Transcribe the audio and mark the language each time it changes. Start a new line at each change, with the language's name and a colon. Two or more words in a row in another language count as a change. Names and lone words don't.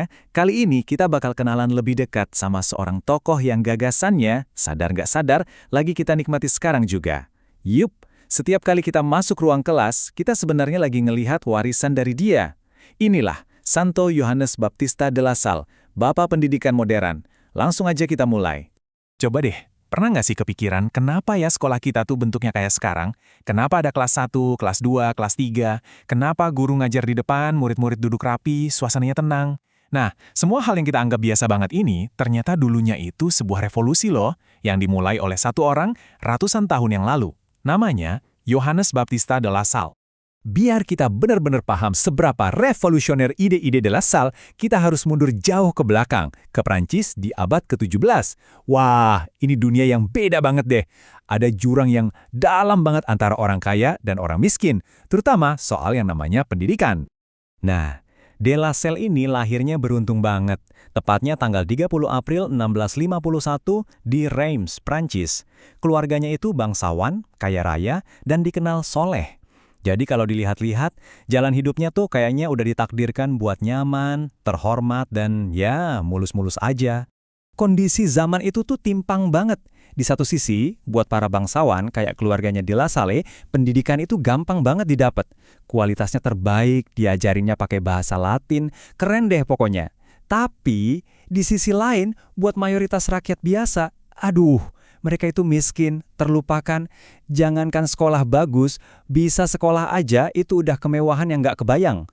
Indonesian: Kali ini kita bakal kenalan lebih dekat sama seorang tokoh yang gagasannya, sadar nggak sadar, lagi kita nikmati sekarang juga. Yup, setiap kali kita masuk ruang kelas, kita sebenarnya lagi ngelihat warisan dari dia. Inilah Santo Yohanes Baptista de la Salle, Bapak Pendidikan Modern. Langsung aja kita mulai. Coba deh, pernah nggak sih kepikiran kenapa ya sekolah kita tuh bentuknya kayak sekarang? Kenapa ada kelas 1, kelas 2, kelas 3? Kenapa guru ngajar di depan, murid-murid duduk rapi, suasananya tenang? Nah, semua hal yang kita anggap biasa banget ini, ternyata dulunya itu sebuah revolusi loh, yang dimulai oleh satu orang ratusan tahun yang lalu. Namanya Yohanes Baptista de la Salle. Biar kita benar-benar paham seberapa revolusioner ide-ide de la Salle, kita harus mundur jauh ke belakang, ke Prancis di abad ke-17. Wah, ini dunia yang beda banget deh. Ada jurang yang dalam banget antara orang kaya dan orang miskin, terutama soal yang namanya pendidikan. Nah, de la Salle ini lahirnya beruntung banget, tepatnya tanggal 30 April 1651 di Reims, Prancis. Keluarganya itu bangsawan, kaya raya, dan dikenal soleh. Jadi kalau dilihat-lihat, jalan hidupnya tuh kayaknya udah ditakdirkan buat nyaman, terhormat, dan ya mulus-mulus aja. Kondisi zaman itu tuh timpang banget. Di satu sisi, buat para bangsawan kayak keluarganya de la Salle, pendidikan itu gampang banget didapat. Kualitasnya terbaik, diajarinnya pakai bahasa Latin, keren deh pokoknya. Tapi, di sisi lain, buat mayoritas rakyat biasa, aduh, mereka itu miskin, terlupakan. Jangankan sekolah bagus, bisa sekolah aja itu udah kemewahan yang nggak kebayang.